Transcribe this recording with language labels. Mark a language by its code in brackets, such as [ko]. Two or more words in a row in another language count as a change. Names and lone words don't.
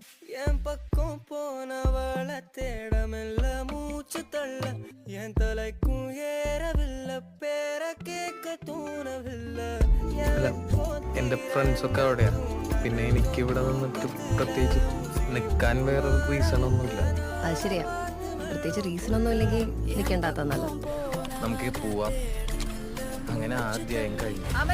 [ta] என் பக்கம் போனவள தேடமெல்ல மூச்சு தள்ள என் தலைக்கும் ஏறவில்லை பேர கேட்க தோணவில்லை. [ml] എന്റെ ഫ്രണ്ട്സൊക്കെ അവിടെയാ. പിന്നെ എനിക്ക് ഇവിടെ നിന്നിട്ട് പ്രത്യേകിച്ച് നിക്കാൻ വേറെ റീസൺ ഒന്നുമില്ല. അത് ശരിയാ, പ്രത്യേകിച്ച് റീസൺ ഒന്നും ഇല്ലെങ്കിൽ നിൽക്കേണ്ടാത്ത നല്ലത്. നമുക്ക് പോവാം. അങ്ങനെ ആദ്യം കഴിഞ്ഞു.